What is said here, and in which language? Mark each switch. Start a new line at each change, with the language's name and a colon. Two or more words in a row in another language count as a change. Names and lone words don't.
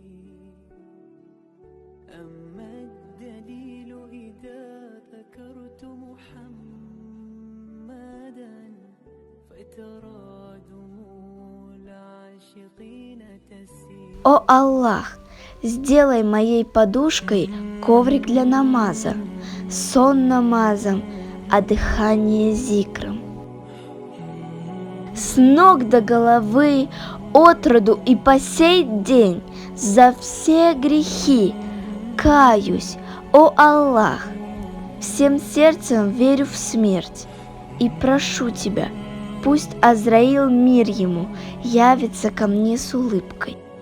Arabic: أما الدليل إذا ذكرت محمدا فترى دموع العاشقين تسيل.
Russian: О Аллах, сделай моей подушкой коврик для намаза, сон намазом, а дыхание зикром. С ног до головы, отроду и по сей день за все грехи каюсь, о Аллах, всем сердцем верю в смерть и прошу Тебя, пусть Азраил, мир ему, явится ко мне с улыбкой.